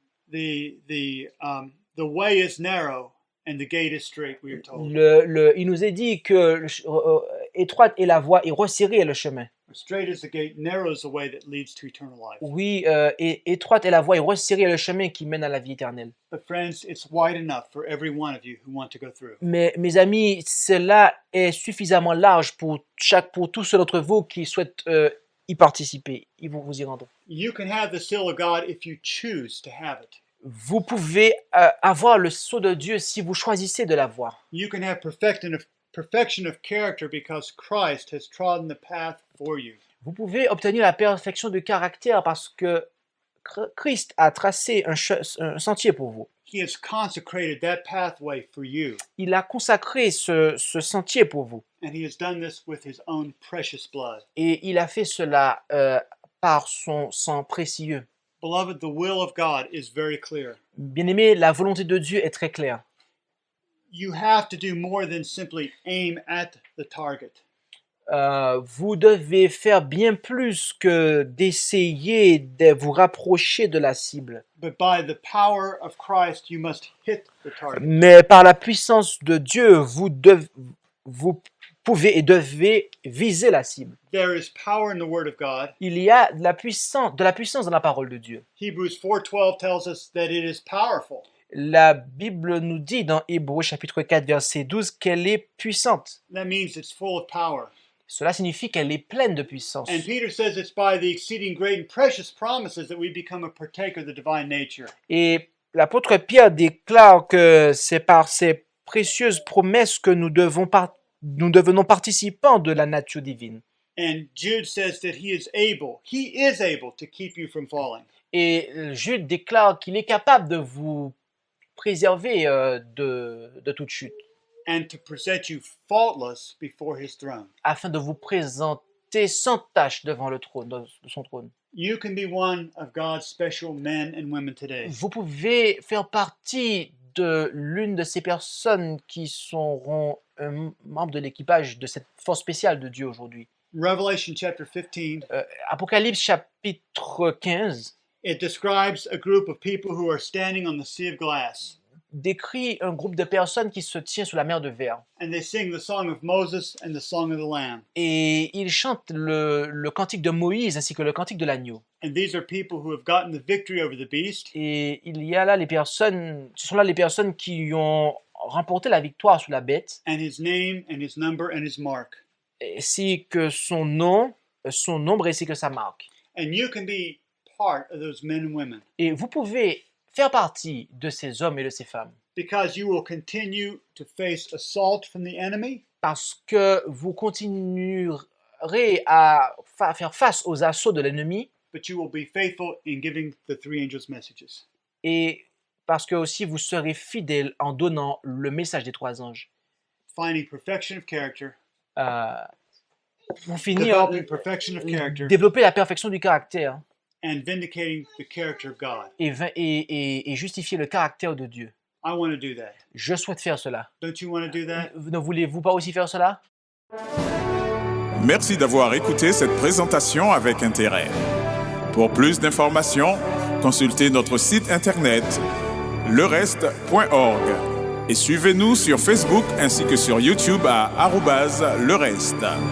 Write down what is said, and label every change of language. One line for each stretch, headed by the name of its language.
English: The way is narrow and the gate is straight, we are told.
French: Il nous est dit que étroite est la voie et resserré est le chemin.
English: Straight is the gate, narrow is the way that leads to eternal life.
French: Oui, étroite est la voie et resserré est le chemin qui mène à la vie éternelle.
English: But friends, it's wide enough for every one of you who want to go through.
French: Mais mes amis, cela est suffisamment large pour tous ceux d'entre vous qui souhaitent y participer. Ils vont vous y rendre.
English: You can have the seal of God if you choose to have it.
French: Vous pouvez avoir le sceau de Dieu si vous choisissez de l'avoir.
English: You can have perfection of character because Christ has trodden the path for you.
French: Vous pouvez obtenir la perfection du caractère parce que Christ a tracé un sentier pour vous.
English: He has consecrated that pathway for you.
French: Il a consacré ce sentier pour vous.
English: And he has done this with his own precious blood.
French: Et il a fait cela par son sang précieux.
English: Beloved, the will of God is very clear.
French: Bien-aimé, la volonté de Dieu est très claire.
English: You have to do more than simply aim at the target.
French: Vous devez faire bien plus que d'essayer de vous rapprocher de la cible.
English: But by the power of Christ, you must hit the target.
French: Mais par la puissance de Dieu, vous pouvez et devez viser la cible.
English: There is power in the Word of God.
French: Il y a de la puissance dans la parole de Dieu.
English: Hebrews 4:12 tells us that it is powerful.
French: La Bible nous dit dans Hébreux chapitre 4 verset 12 qu'elle est puissante.
English: That means it's full of power.
French: Cela signifie qu'elle est pleine de puissance.
English: And Peter says it's by the exceeding great and precious promises that we become a partaker of the divine nature.
French: Et l'apôtre Pierre déclare que c'est par ces précieuses promesses que nous devenons participants de la nature divine.
English: And Jude says that he is able to keep you from falling.
French: Et Jude déclare qu'il est capable de vous préserver de toute chute,
English: And to present you faultless before his throne.
French: afin de vous présenter sans tache devant le trône, de son trône.
English: You can be one of God's special men and women today.
French: Vous pouvez faire partie de l'une de ces personnes qui seront un membre de l'équipage de cette force spéciale de Dieu aujourd'hui.
English: Revelation chapter 15,
French: Apocalypse chapitre 15
English: it describes a group of people who are standing on the sea of glass.
French: décrit un groupe de personnes qui se tient sous la mer de verre.
English: And they sing the song of Moses and the song of the Lamb.
French: Et ils chantent le cantique de Moïse ainsi que le cantique de l'agneau.
English: And these are people who have gotten the victory over the beast.
French: Et il y a là ce sont là les personnes qui ont remporté la victoire sur la bête,
English: And his name and his number and his mark.
French: ainsi que son nom, son nombre ainsi que sa marque.
English: And you can be part of those men and women
French: Et vous pouvez faire partie de ces hommes et de ces femmes
English: because you will continue to face assault from the enemy,
French: parce que vous continuerez à faire face aux assauts de l'ennemi
English: but you will be faithful in giving the three angels' messages.
French: et parce que aussi vous serez fidèles en donnant le message des trois anges.
English: Finding perfection of character,
French: Pour finir,
English: developing perfection of character,
French: développer la perfection du caractère
English: and vindicating the character of God.
French: et justifier le caractère de Dieu.
English: I want to do that.
French: Je souhaite faire cela.
English: Don't you want to do that?
French: Ne voulez-vous pas aussi faire cela? Merci d'avoir écouté cette présentation avec intérêt. Pour plus d'informations, consultez notre site internet lereste.org et suivez-nous sur Facebook ainsi que sur YouTube à @lereste.